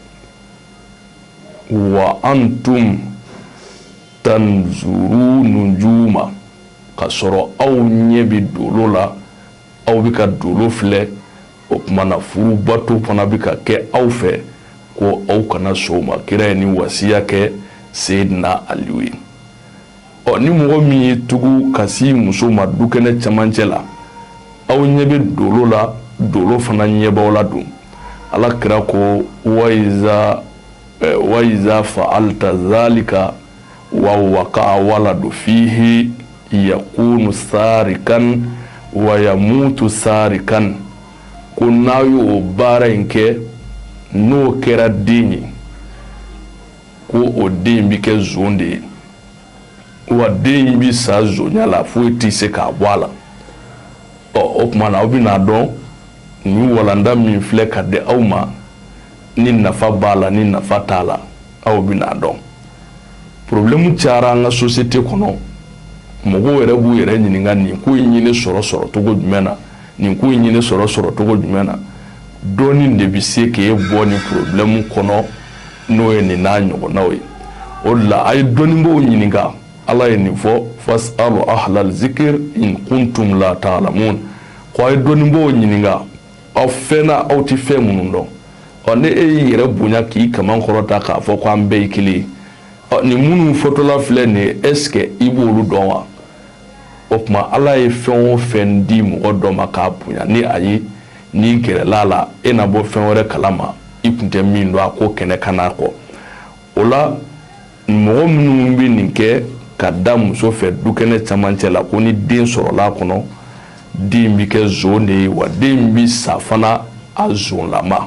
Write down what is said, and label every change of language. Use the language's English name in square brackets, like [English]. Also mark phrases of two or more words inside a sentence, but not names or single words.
[Arabic] و أنتم تنظرون النجوم [Bambara] ka sɔrɔ aw ɲɛ bi dolo la aw bi ka dolo filɛ o kumana furu bato fana bi ka kɛ aw fɛ ko aw kana sɔn ma. Kira ye ni wasiya kɛ Sayyidina Aliyu ye. Ni mɔgɔ min ye tugu ka si muso ma du kɛnɛ camancɛ la aw ɲɛ bi dolo la dolo fana ɲɛbaw la dun. Ala kira ko [Arabic] و إذا فعلت ذلك و وقع ولد فيه يكون سارقا و يموت سارقا. [Bambara] Ko n'aw y'o baara in kɛ n'o kɛra den ye ko o den bi kɛ zon de ye wa den in bi sa zonya la foyi tɛ se k'a bɔ a la. O kumana aw bɛna dɔn ni walanda min filɛ ka di aw ma ni nafa b'a la ni nafa t'a la aw bɛna dɔn. Problème cayara an ka société kɔnɔ mɔgɔw yɛrɛ b'u yɛrɛ ɲininka nin ko in ɲini sɔrɔ cogo jumɛn na nin ko in ɲini sɔrɔ cogo jumɛn na. Dɔɔni de bi se k'e bɔ ni problème kɔnɔ n'o ye nin n'a ɲɔgɔnnaw ye. O de la a ye dɔnnibaaw ɲininka. Ala ye nin fɔ [Arabic] فاسألوا أهل الذكر إن كنتم لا تعلمون. [Bambara] Ko a ye dɔnnibaaw ɲininka aw fɛnna aw ti fɛn minnu dɔn. Ni e y'i yɛrɛ bonya k'i kaman kɔrɔta k'a fɔ ko an bɛɛ ye kelen ye. Ni minnu fɔtɔla filɛ nin ye [French] est ce que [Bambara] i b'olu dɔn wa? O kuma Ala ye fɛn o fɛn di mɔgɔ dɔ ma k'a bonya ni a ye n'i gɛrɛla la e na bɔ fɛn wɛrɛ kalama i kun tɛ min dɔn a ko kɛnɛ kana kɔ. O la mɔgɔ minnu bɛ nin kɛ ka da muso fɛ du kɛnɛ camancɛ la ko ni den sɔrɔla kɔnɔ den bi kɛ zon de ye wa den bi sa fana a zonlama.